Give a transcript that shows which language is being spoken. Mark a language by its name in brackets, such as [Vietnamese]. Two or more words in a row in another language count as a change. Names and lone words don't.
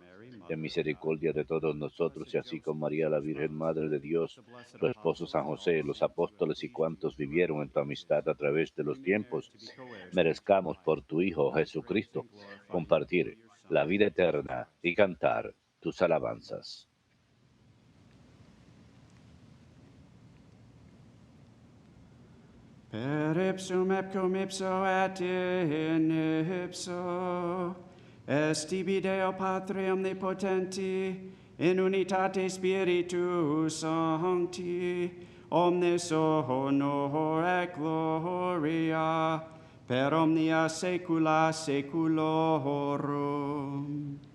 [Spanish] Ten misericordia de todos nosotros, y así con María, la Virgen Madre de Dios, su esposo San José, los apóstoles y cuantos vivieron en tu amistad a través de los tiempos, merezcamos por tu Hijo Jesucristo compartir la vida eterna y cantar tus alabanzas. [Latin] Per ipsum et cum ipso et in ipso, estibi Deo Patri omnipotenti, in unitate Spiritus Sancti, omnes honor et gloria, per omnia saecula saeculorum.